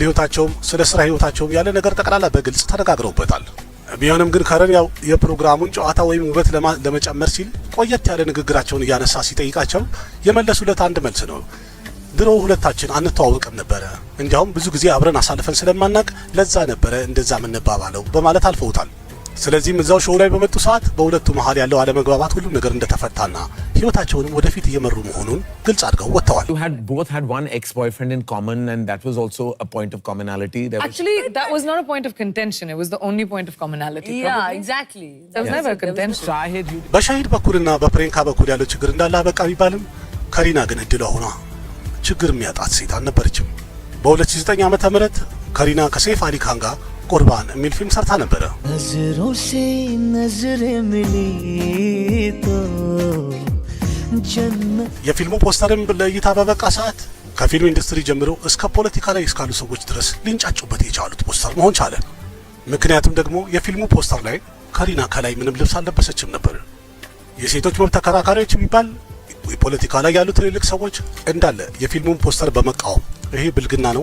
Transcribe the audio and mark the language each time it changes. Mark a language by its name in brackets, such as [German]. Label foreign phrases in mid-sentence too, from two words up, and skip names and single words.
[Amharic] ህይወታቸውም ስለ ስራ ህይወታቸውም ያለ ነገር ጠቅላላ በግልጽ ተነጋግረውበታል። ቢሆንም ግን ከረን ያው የፕሮግራሙን ጨዋታ ወይም ውበት ለመጨመር ሲል ቆየት ያለ ንግግራቸውን እያነሳ ሲጠይቃቸው የመለሱለት አንድ መልስ ነው። ድሮ ሁለታችን አንተዋወቅም ነበረ፣ እንዲያውም ብዙ ጊዜ አብረን አሳልፈን ስለማናቅ ለዛ ነበረ እንደዛ የምንባባለው በማለት አልፈውታል። ስለዚህም እዛው ሾው ላይ በመጡ ሰዓት በሁለቱ መሃል ያለው አለመግባባት ሁሉም ነገር እንደተፈታና ህይወታቸውንም ወደፊት እየመሩ መሆኑን ግልጽ አድርገው ወጥተዋል። [English] You had both had one ex-boyfriend in common and that was also a point of commonality. Actually, that was not a point of contention. It was the only point of commonality. Yeah, probably. exactly. There was never a contention. Shahid, you [Amharic] በሻሂድ በኩልና በፕሪንካ በኩል ያለው ችግር እንዳለ በቃ ቢባልም ከሪና ግን እድሏ ሆና ችግር የሚያጣት ሴት አልነበረችም። በ2009 ዓመተ ምህረት ከሪና ከሰይፍ አሊ ካን ጋር ቁርባን የሚል ፊልም ሰርታ ነበረ። [Hindi] नजरों से नजर मिली तो जन्नत [Amharic] የፊልሙ ፖስተርም ለእይታ በበቃ ሰዓት ከፊልም ኢንዱስትሪ ጀምሮ እስከ ፖለቲካ ላይ እስካሉ ሰዎች ድረስ ሊንጫጩበት የቻሉት ፖስተር መሆን ቻለ። ምክንያቱም ደግሞ የፊልሙ ፖስተር ላይ ከሪና ከላይ ምንም ልብስ አልለበሰችም ነበር። የሴቶች መብት ተከራካሪዎች የሚባል የፖለቲካ ላይ ያሉ ትልልቅ ሰዎች እንዳለ የፊልሙን ፖስተር በመቃወም ይሄ ብልግና ነው፣